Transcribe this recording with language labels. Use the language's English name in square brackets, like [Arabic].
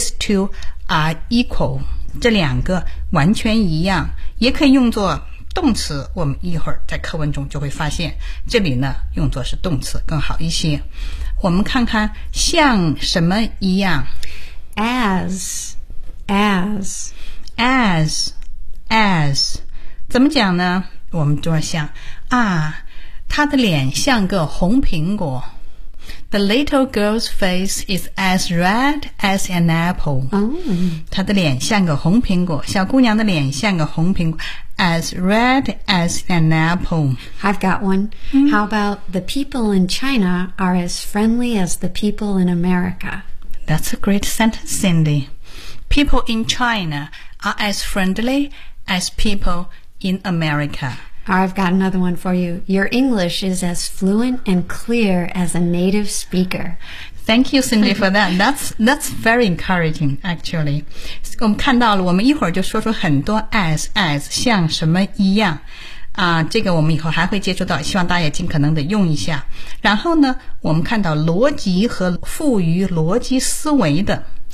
[English] These two are equal [Chinese] 这两个完全一样，也可以用作动词，我们一会儿在课文中就会发现，这里呢用作是动词更好一些。我们看看像什么一样 [English] ，as， [Chinese] 怎么讲呢？我们就要想啊，他的脸像个红苹果。 [English] The little girl's face is as red as an apple. 哦， [Chinese] 她的脸像个红苹果，小姑娘的脸像个红苹果。 [English] As red as an apple. I've got one. Mm. How about the people in China are as friendly as the people in America? That's a great sentence, Cindy. People in China are as friendly as people in America. I've got another one for you. Your English is as fluent and clear as a native speaker. Thank you, Cindy, for that. That's very encouraging, actually. [Chinese] 我们看到了，我们一会儿就说出很多 as 像什么一样啊，这个我们以后还会接触到，希望大家也尽可能的用一下。然后呢，我们看到逻辑和赋予逻辑思维的